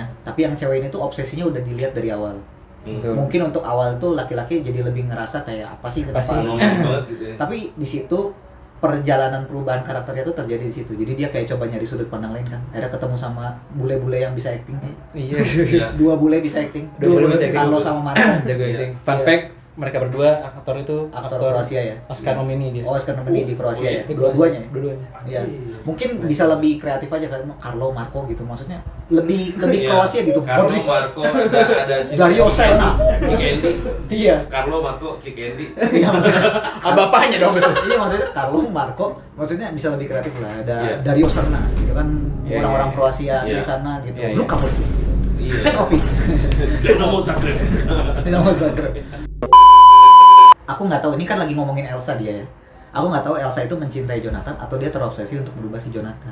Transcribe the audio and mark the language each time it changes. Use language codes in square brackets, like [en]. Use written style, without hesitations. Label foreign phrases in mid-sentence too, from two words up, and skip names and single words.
[id] Tapi yang cewek ini tuh obsesinya udah dilihat dari awal. Mungkin untuk awal tuh laki-laki jadi lebih ngerasa kayak apa sih kenapa gitu ya. Tapi di situ perjalanan perubahan karakternya tuh terjadi di situ. Jadi dia kayak coba nyari sudut pandang lain kan. Akhirnya ketemu sama bule-bule yang bisa acting. Iya. Dua bule bisa acting. Carlo sama Marco jago acting. [en] Fun fact, [id] mereka berdua aktor itu aktor Kroasia ya. Oscar nomini dia. Oh, Oscar nomini di Kroasia ya. Di Dua-duanya. Dua-duanya. Iya. Mungkin bisa lebih kreatif aja kan Carlo Marco gitu. Maksudnya lebih Kroasia gitu. Carlo Marco ada si Dario Serna. Kick Andy. Iya. Carlo Marco Kick Andy. Iya maksudnya. Bapaknya dong itu. Iya maksudnya Carlo Marco maksudnya bisa lebih kreatif lah. Ada Iya. Dario Serna gitu kan, Iya, orang-orang iya. Kroasia asli Iya. sana gitu. Iya, iya. Luka Modric. Iya. Petrovic. Dinamo Zagreb. Dinamo Zagreb. Aku nggak tahu, ini kan lagi ngomongin Elsa dia ya. Aku nggak tahu Elsa itu mencintai Jonathan atau dia terobsesi untuk merubah si Jonathan.